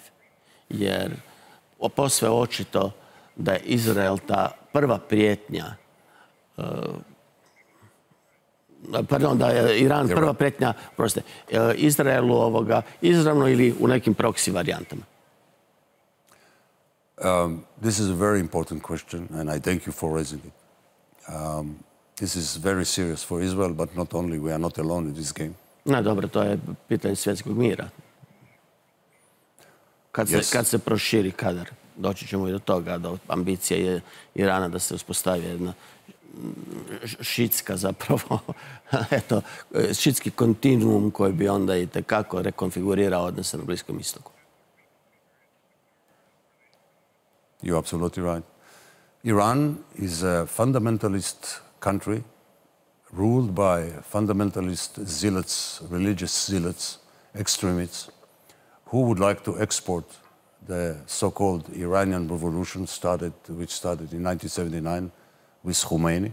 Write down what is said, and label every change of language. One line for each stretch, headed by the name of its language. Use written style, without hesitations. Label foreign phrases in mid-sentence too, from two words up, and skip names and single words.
Croatian: Jer posve očito da je Izrael ta prva prijetnja, pardon, da je Iran prva prijetnja, Izraelu izravno ili u nekim proksi varijantama.
English: This is a very important question, and I thank you for raising it. This is very serious for Israel, but not only. We are not alone in this game.
Croatian: Ne, dobro, to je pitanje svjetskog mira. Kad se proširi kadar, doći ćemo i do toga, do ambicije Irana da se uspostavi jedna šitska zapravo, eto, šitski kontinuum koji bi onda i tekako rekonfigurirao odnose na Bliskom istoku.
English: You're absolutely right. Iran is a fundamentalist country ruled by fundamentalist zealots, religious zealots, extremists, who would like to export the so-called Iranian revolution which started in 1979 with Khomeini.